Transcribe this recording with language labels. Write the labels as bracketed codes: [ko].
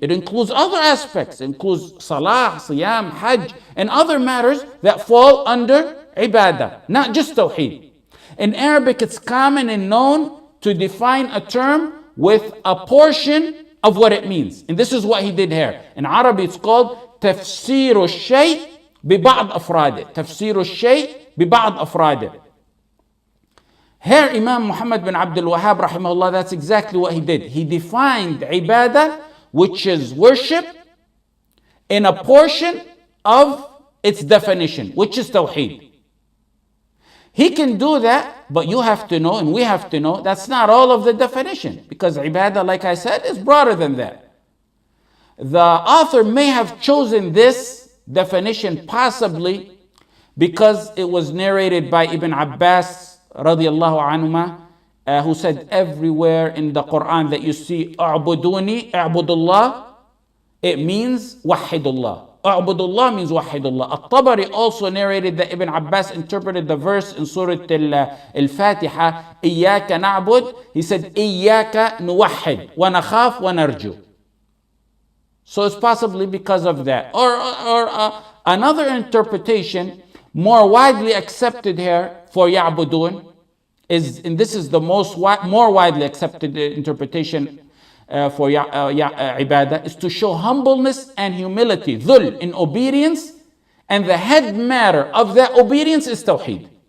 [en] It includes other aspects. It includes Salah, Siyam, Hajj, and other matters that fall under ibadah, not just Tawheed. In Arabic, it's common and known to define a term with a portion of what it means. And this is what he did here. In Arabic, it's called [ar] تفسير الشيء ببعض أفراده. تفسير الشيء ببعض أفراده. [en] Here, Imam Muhammad bin Abdul Wahhab, rahimahullah, that's exactly what he did. He defined ibadah, which is worship, in a portion of its definition, which is Tawheed. He can do that, but you have to know, and we have to know, that's not all of the definition, because ibadah, like I said, is broader than that. The author may have chosen this definition possibly because it was narrated by Ibn Abbas radiyallahu anhuma, who said everywhere in the Quran that you see "A'buduni, a'budullah," it means wahidullah. A'budullah means wahidullah. At-Tabari also narrated that Ibn Abbas interpreted the verse in Surah Al-Fatiha, [ar] إِيَّاكَ نَعْبُدُ. [en] He said, [ar] إِيَّاكَ نُوَحِّدُ وَنَخَافُ وَنَرْجُو. [en] So it's possibly because of that. Or another interpretation, more widely accepted here for يعبدون, and this is the more widely accepted interpretation for ibadah, is to show humbleness and humility, dhul, in obedience, and the head matter of that obedience is tawheed.